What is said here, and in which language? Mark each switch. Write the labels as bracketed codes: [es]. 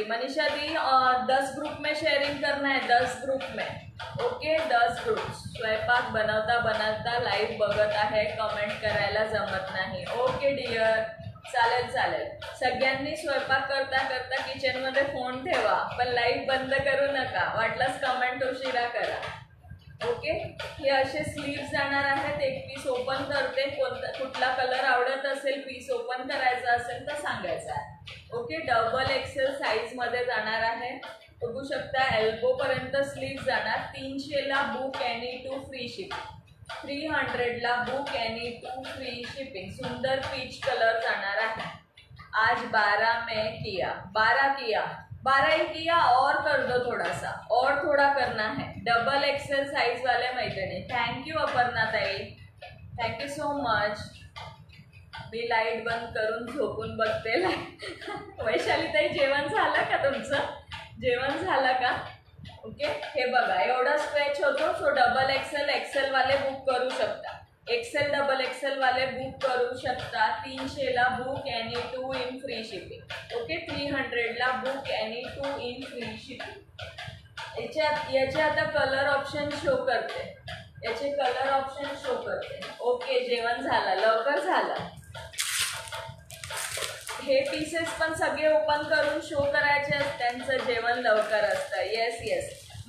[hi] मनीषा दी 10 group में sharing करना है. 10 ग्रुप में. Okay, 10 group. [mr] स्वयंपाक बनवता बनवता लाईव्ह बघत आहे, कमेंट करायला जमत नाही. ओके डिअर, चालेल चालेल. सगळ्यांनी स्वयंपाक करता करता किचनमध्ये फोन ठेवा, पण लाईव्ह बंद करू नका. वाटलंच कमेंट उशिरा करा. ओके, हे असे स्लीव्स जाणार आहेत. एक पीस ओपन करते. कुठला कलर आवडत असेल, पीस ओपन करायचा असेल तर सांगायचा आहे. ओके, डबल एक्सेल साईजमध्ये जाणार आहे. बघू शकता एल्बो पर्यंत स्लीव्स जाणार. 300ला book any two free shipping. 300ला book any two free shipping. सुंदर पीच कलर जाणार आहे. [hi] आज 12 में किया, 12 किया, 12 ही किया, और कर दो थोड़ा सा, और थोड़ा करना है। [mr] डबल एक्सेल साइज वाले मैत्रिणी, थँक यू अपर्णा ताई, थँक्यू सो मच. मी लाईट बंद करून झोपून बघते. वैशाली ताई, जेवण झालं का तुमचं? जेवण झालं का? ओके, हे बघा एवढा स्ट्रेच होतो. सो डबल एक्सेल, एक्सेल वाले बुक करू शकता. एक्सेल डबल एक्सेल वाले बुक करू शकता. 300ला book any 2 in free shipping. Okay, 300ला book any 2 in free shipping. याचे आता कलर ऑप्शन शो करते. याचे कलर ऑप्शन शो करते. ओके, जेवण झालं, लवकर झालं. हे पीसेस पण सगळे ओपन करून शो करायचे असतात. त्यांचं जेवण लवकर असतं. Yes yes.